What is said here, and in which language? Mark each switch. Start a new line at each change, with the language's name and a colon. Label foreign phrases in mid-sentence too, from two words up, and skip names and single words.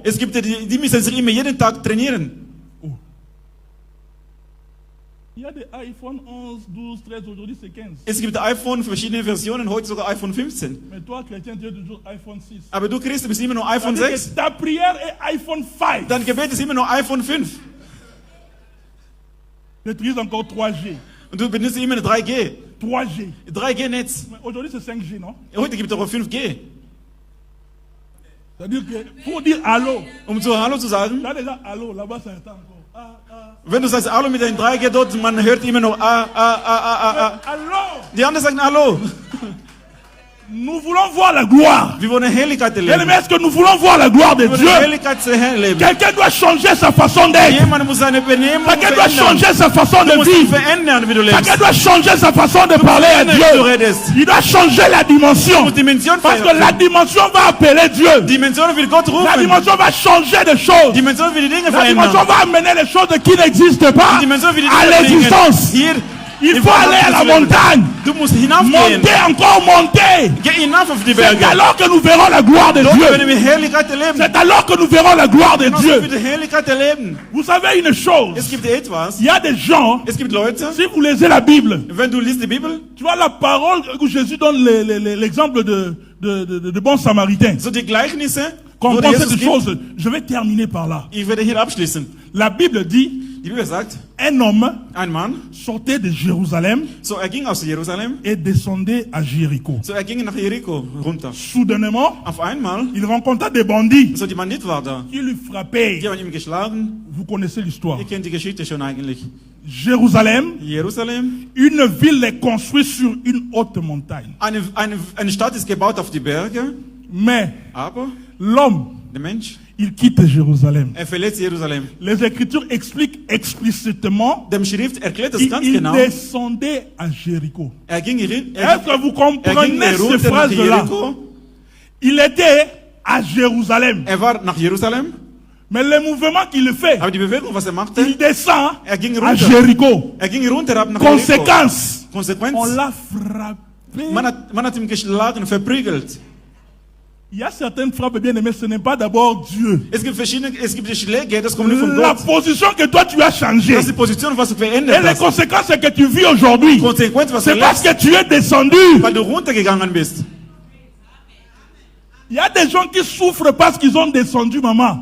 German: Es gibt die müssen sich immer jeden Tag trainieren.
French: Il y a des iPhone 11, 12, 13, aujourd'hui c'est 15.
German: Es gibt iPhone, verschiedene Versionen, heute sogar iPhone 15.
French: Mais toi, chrétien, tu as toujours iPhone 6.
German: Aber du Christ bist immer noch iPhone
French: C'est-à-dire
German: 6.
French: que ta prière est iPhone 5.
German: Dein Gebet ist immer noch iPhone 5.
French: Tu utilises encore 3G.
German: Und du benutzt immer eine 3G.
French: 3G.
German: 3G-Netz.
French: Mais aujourd'hui c'est 5G, non?
German: Heute gibt es aber 5G.
French: C'est-à-dire que pour dire allô,
German: Um zu Hallo zu sagen,
French: là déjà allô, là-bas ça entend encore. Ah, ah.
German: wenn du sagst Hallo mit deinen 3G dort, man hört immer noch ah.
French: Allô!
German: Die anderen sagen Hallo.
French: Nous voulons voir la gloire.
German: Wir wollen Herrlichkeit
French: Bien
German: erleben.
French: aimé, est-ce que nous voulons voir la gloire de
German: Wir wollen
French: Dieu?
German: Herrlichkeit erleben.
French: Quelqu'un doit changer sa façon d'être.
German: Jemand muss seine Benehmung
French: Quelqu'un doit
German: verändern.
French: changer sa façon
German: Du
French: de
German: musst dich
French: vivre.
German: verändern, wie du lebst.
French: Quelqu'un doit changer sa façon de parler à
German: Wie du
French: Dieu.
German: redest.
French: Il doit changer la
German: Du
French: dimension.
German: musst Dimension
French: Parce que la
German: verändern.
French: dimension va appeler Dieu.
German: Dimension will Gott
French: La
German: rufen.
French: dimension va changer des choses.
German: Dimension will die Dinge
French: La dimension
German: verändern.
French: va amener les choses qui n'existent pas
German: Die Dimension will die
French: à
German: Dinge bringen.
French: l'existence.
German: Hier,
French: Il
German: im
French: faut aller à la
German: Verwandlungsleben.
French: montagne.
German: Du musst hinaufgehen.
French: Monter, encore monter.
German: Geh hinauf auf die
French: C'est
German: Berge.
French: alors que nous verrons la gloire de
German: Dort werden
French: Dieu.
German: wir Herrlichkeit erleben.
French: C'est alors que nous verrons la gloire de
German: Dort
French: Dieu.
German: werden wir die Herrlichkeit erleben.
French: Vous savez une chose.
German: Es gibt etwas.
French: Il y a des gens,
German: Es gibt Leute,
French: si vous lisez la Bible,
German: wenn du liest die Bibel,
French: tu vois la parole où Jésus donne l'exemple de bon samaritain.
German: so die Gleichnisse,
French: Quand
German: wo
French: on
German: der
French: pense
German: Jesus
French: cette
German: gibt,
French: chose, je vais terminer par là.
German: ich werde hier abschließen.
French: La Bible dit,
German: Die Bibel sagt,
French: un homme
German: ein Mann,
French: sortait de Jérusalem
German: so er ging aus Jerusalem,
French: et descendait à Jéricho.
German: so er ging nach Jericho runter.
French: Soudainement,
German: Auf einmal,
French: il rencontra des bandits
German: so die Bandit war da.
French: qui lui frappaient.
German: Die haben ihn geschlagen.
French: Vous connaissez l'histoire.
German: Ihr kennt die Geschichte schon eigentlich.
French: Jérusalem,
German: Jerusalem,
French: une ville est construite sur une haute montagne.
German: eine Stadt ist gebaut auf die Berge,
French: Mais
German: aber
French: l'homme,
German: der Mensch,
French: il quitte Jérusalem.
German: er verlässt Jerusalem.
French: Les Écritures expliquent explicitement
German: Dem Schrift erklärt das
French: qu'il
German: ganz genau.
French: descendait à Jéricho.
German: Er ging
French: Est-ce que vous
German: er ging
French: comprenez ces
German: runter nach
French: phrases-là?
German: Jericho.
French: Il était à Jérusalem.
German: Er war nach Jerusalem,
French: Mais le mouvement qu'il fait,
German: aber die Bewegung, was er machte,
French: il descend
German: er ging
French: à
German: runter.
French: Jéricho.
German: Er ging runter ab nach Jericho.
French: Conséquence,
German: Konsequenz,
French: on l'a frappé.
German: man hat ihn geschlagen, verprügelt.
French: Il y a certaines frappes, bien aimées, ce n'est pas d'abord Dieu.
German: Es gibt die Schläge, das kommt nicht von
French: La
German: Gott.
French: position que toi tu as changée.
German: Das ist die Position, was du
French: Et
German: verändert
French: les
German: hast.
French: conséquences que tu vis aujourd'hui,
German: Konsequenz, was du
French: c'est parce
German: lebst,
French: que tu es descendu.
German: weil du runtergegangen bist.
French: Il y a des gens qui souffrent parce qu'ils ont descendu, maman.